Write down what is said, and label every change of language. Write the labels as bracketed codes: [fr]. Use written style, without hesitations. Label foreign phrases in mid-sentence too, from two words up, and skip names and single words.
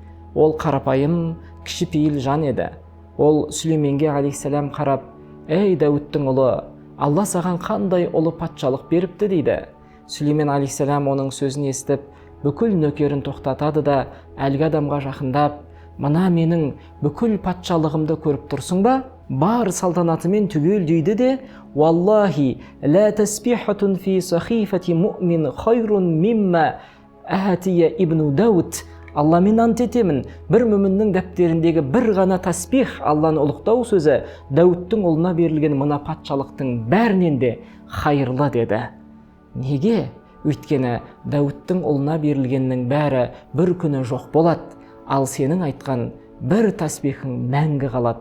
[kk] Ол қарапайым, кішіпейіл жан еді. Ол Сүлейменге алейхиссалам қарап: «Ей Дәуіттің ұлы, Алла саған қандай ұлы патшалық беріпті?» дейді. Сүлеймен алейхиссалам оның сөзін естіп, бүкіл нөкерін тоқтатады да әлгі адамға жақындап: «Мына менің бүкіл патшалығымды көріп тұрсың ба? Бар салтанатымен түгел» дейді де: [ar] «والله، لا تسبيحة في صحيفة مؤمن خير مما أعطي ابن داود». [kk] Алламен ант етемін, бір мүміннің дәптеріндегі бір ғана тасбих, Алланы ұлықтау сөзі, Дәуіттің ұлына берілген мына патшалықтың бәрінен де хайырлы деді. Неге? Өйткені Дәуіттің ұлына берілгеннің бәрі бір күні жоқ болады, ал сенің айтқан бір тасбихың мәңгі қалады.